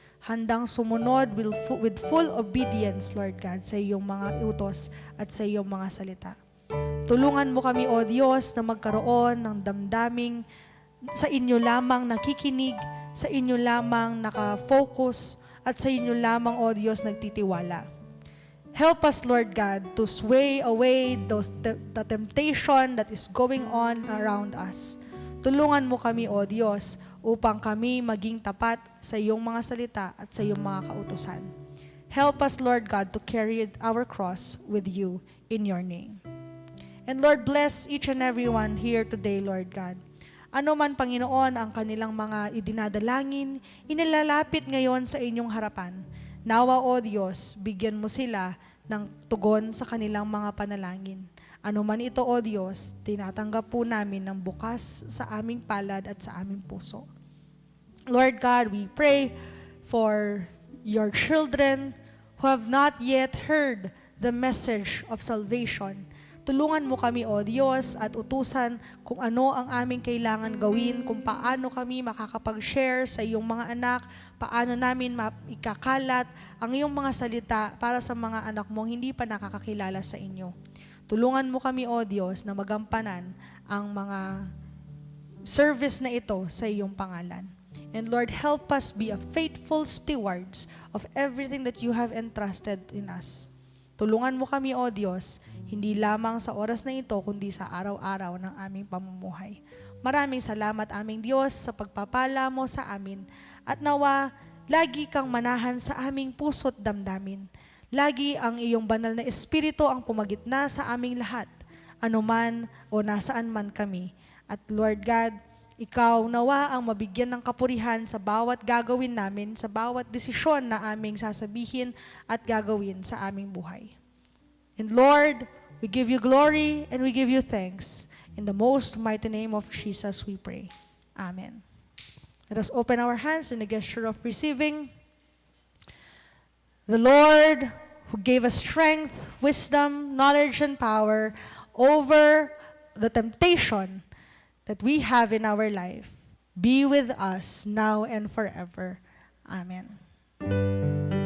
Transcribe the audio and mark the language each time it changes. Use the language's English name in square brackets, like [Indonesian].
[Filipino] Handang sumunod [English] with full obedience, [Filipino] Lord God, sa iyong mga utos at sa iyong mga salita. Tulungan mo kami, O Diyos, na magkaroon ng damdaming sa inyo lamang nakikinig, sa inyo lamang nakafocus, at sa inyo lamang, O Diyos, nagtitiwala. [English] Help us, Lord God, to sway away the temptation that is going on around us. [Filipino] Tulungan mo kami, O Diyos, upang kami maging tapat sa iyong mga salita at sa iyong mga kautusan. [English] Help us, Lord God, to carry our cross with you in your name. And Lord, bless each and every one here today, Lord God. [Filipino] Ano man, Panginoon, ang kanilang mga idinadalangin, inilalapit ngayon sa inyong harapan. Nawa, O Diyos, bigyan mo sila ng tugon sa kanilang mga panalangin. Ano man ito, O Diyos, tinatanggap po namin ng bukas sa aming palad at sa aming puso. [English] Lord God, we pray for your children who have not yet heard the message of salvation. [Filipino] Tulungan mo kami, O Diyos, at utusan kung ano ang aming kailangan gawin, kung paano kami makakapag-share sa iyong mga anak, paano namin ikakalat ang iyong mga salita para sa mga anak mong hindi pa nakakakilala sa inyo. Tulungan mo kami, O Diyos, na magampanan ang mga service na ito sa iyong pangalan. [English] And Lord, help us be a faithful stewards of everything that you have entrusted in us. [Filipino] Tulungan mo kami, O Diyos, hindi lamang sa oras na ito, kundi sa araw-araw ng aming pamumuhay. Maraming salamat, aming Diyos, sa pagpapala mo sa amin. At nawa, lagi kang manahan sa aming puso't damdamin. Lagi ang iyong banal na espiritu ang pumagitna sa aming lahat, anuman o nasaan man kami. At Lord God, ikaw nawa ang mabigyan ng kapurihan sa bawat gagawin namin, sa bawat desisyon na aming sasabihin at gagawin sa aming buhay. [English] And Lord, we give you glory and we give you thanks. In the most mighty name of Jesus we pray. Amen. Let us open our hands in a gesture of receiving. The Lord who gave us strength, wisdom, knowledge, and power over the temptation that we have in our life, be with us now and forever. Amen.